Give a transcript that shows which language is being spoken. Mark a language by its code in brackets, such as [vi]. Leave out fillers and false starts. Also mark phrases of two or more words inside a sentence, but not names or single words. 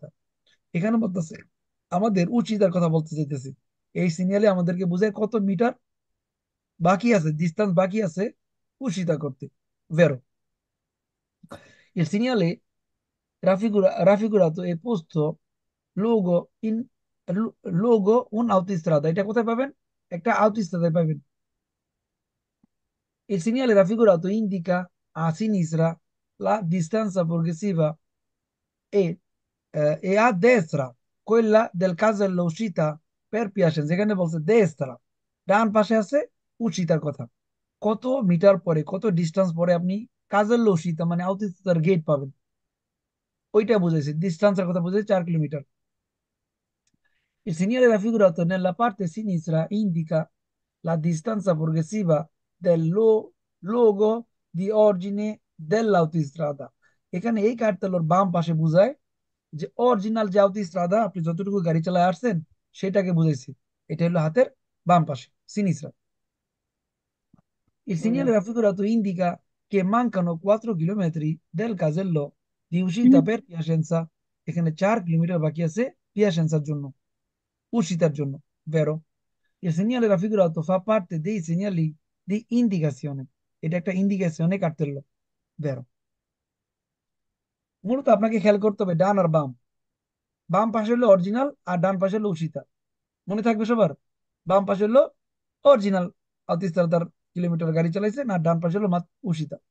[bn] এখানে বলতেছে আমাদের উচিতার কথা বলতে চাইতেছি, এই সিগন্যালে আমাদেরকে বোঝায় কত মিটার বাকি আছে, ডিস্টেন্স বাকি আছে উচিতা করতে, [it] vero। Il segnale raffigurato è posto luogo in luogo un autostrada, [bn] এটা কোথায় পাবেন, একটা আউটোস্ট্রাদায় পাবেন। [it] Il segnale raffigurato indica a sinistra la distanza progressiva e, e a destra quella del casello uscita per Piacenza। [bn] এখানে বলছে destra, ডান পাশে আছে উচিতার কথা, কত মিটার পরে কত ডিস্টেন্স পরে আপনি [it] casello uscita [bn] মানে আউটোস্ট্রাদার গেট পাবেন, ওইটা বুঝাইছে, ডিস্টেন্সের কথা বুঝাইছে 4 কিলোমিটার। [it] Il segnale raffigurato nella parte sinistra indica la distanza progressiva del luogo di origine dell'autostrada। [bn] এখানে এই কার্তেলের বাম পাশে বুঝায় যে অরিজিনাল যে আউটোস্ট্রাদা আপনি যতটুকু গাড়ি চালায় আসছেন সেটাকে বুঝাইছি, এটা হলো হাতের বাম পাশে সিনিসরা। [it] Il segnale raffigurato indica che mancano 4 chilometri del casello di uscita per Piacenza। [bn] এখানে 4 কিলোমিটার বাকি আছে পিয়াসেন্সার জন্য, uscitaর জন্য, [it] vero। Il segnale raffigurato fa parte dei segnali di indicazione, [bn] এটা একটা ইন্ডিকেশনে কার্তেল্লো, vero। মূলত আপনাকে খেয়াল করতে হবে ডান আর বাম, বাম পাশে হলো অরিজিনাল আর ডান পাশে হলো উষিতা, মনে থাকবে সবার। বাম পাশে হলো অরিজিনাল আউটোস্ট্রাদার কিলোমিটার গাড়ি চালাইছে, না ডান পাশে হলো উষিতা।